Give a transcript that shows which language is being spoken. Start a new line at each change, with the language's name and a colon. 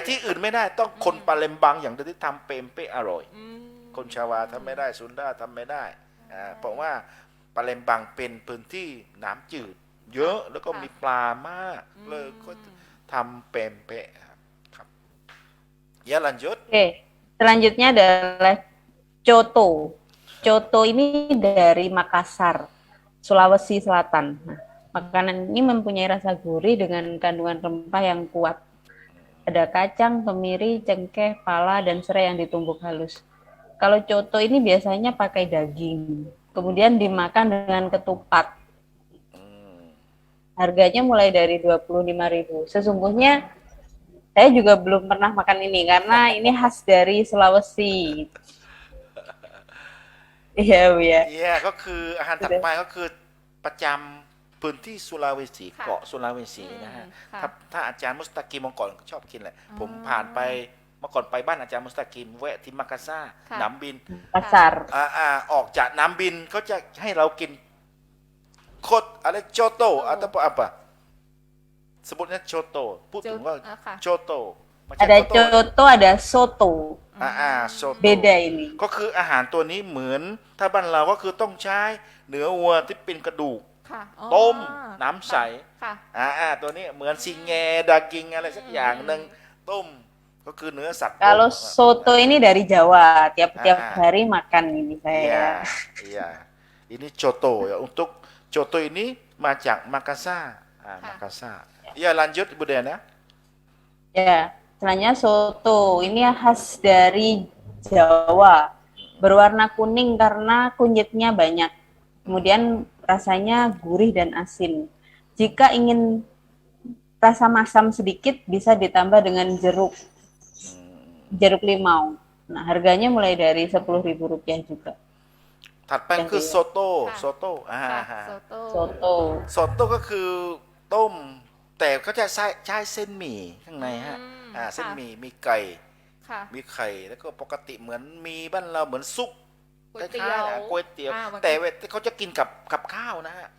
Thai: ไปที่อื่นไม่ได้ต้องคนปาเลมบังอย่างเดียวที่ทำเปมเป๊ะอร่อย อืม คนชาวาทำไม่ได้ซุนดาทำไม่ได้เพราะว่าปาเลมบังเป็นพื้นที่น้ำจืด เยอะแล้วก็มีปลามากเลยก็ทำเป็นเปะครับ
Indonesian: ya lanjut Oke, selanjutnya adalah coto. Coto ini dari Makassar, Sulawesi Selatan. Nah, makanan ini mempunyai rasa gurih dengan kandungan rempah yang kuat. Ada kacang, kemiri, cengkeh, pala, dan serai yang ditumbuk halus. Kalau coto ini biasanya pakai daging, kemudian dimakan dengan ketupat. Harganya mulai dari 25.000. Sesungguhnya saya juga belum pernah makan ini karena ini khas dari Sulawesi. Iya, Bu ya.
Thai: iya ก็คืออาหารถัดไปก็คือประจำพื้นที่สุราเวสี ค่ะ เกาะสุราเวสีนะฮะ ค่ะ ถ้าอาจารย์มุสตากิมเมื่อก่อนชอบกินแหละ อ๋อ ผมผ่านไปเมื่อก่อนไปบ้านอาจารย์มุสตากิมแวะที่มักกะซ่า ค่ะ น้ำบิน
Indonesian: Pasar.
Thai: ออกจากน้ำบินเขาจะให้เรากินโคตรอะไรโจโต
Indonesian: atau apa sebutnya
Thai: โจโตพูดถึงว่า ค่ะ โจโตไม่ใช่
Indonesian: Ada
Thai: โจโต
Indonesian: coto, ada soto.
Thai: โจโต
Indonesian: Beda ini.
Thai: ก็คืออาหารตัวนี้เหมือนถ้าบ้านเราก็คือต้องใช้เนื้อวัวที่เป็นกระดูก ค่ะอ๋อ ต้มน้ำใส ค่ะ ตัวนี้เหมือนซิงแงดากิงอะไรสักอย่างหนึ่งต้มก็คือเนื้อสัตว์ต้ม
Indonesian: Kalau soto ini dari Jawa, tiap-tiap Ah. hari makan ini Iya, saya. iya. Ini coto ya. Untuk coto ini
Thai: มาจากมักกะซ่ามักกะซ่า
Indonesian: Ya lanjut Ibu Diana. Ya, selanjutnya soto. Ini khas dari Jawa. Berwarna kuning karena kunyitnya banyak. Kemudian rasanya gurih dan asin. Jika ingin rasa masam sedikit, bisa ditambah dengan jeruk limau. Nah, harganya mulai dari Rp10.000 juga.
Thai: ถัดไปคือโซโต้ ค่ะ โซโต้ ค่ะ โซโต้
Indonesian: Soto.
Thai: โซโต้ก็คือต้ม แต่เขาจะใช้เส้นหมี่ข้างในฮะ เส้นหมี่มีไก่ ค่ะ มีไข่แล้วก็ปกติเหมือนมีบ้านเราเหมือนซุป ก๋ วยเตี๋ ล้าย ยว ๆนะก๋วยเตี๋ยว เหมือน แต่เวลาเขาจะกินกับข้าวนะฮะ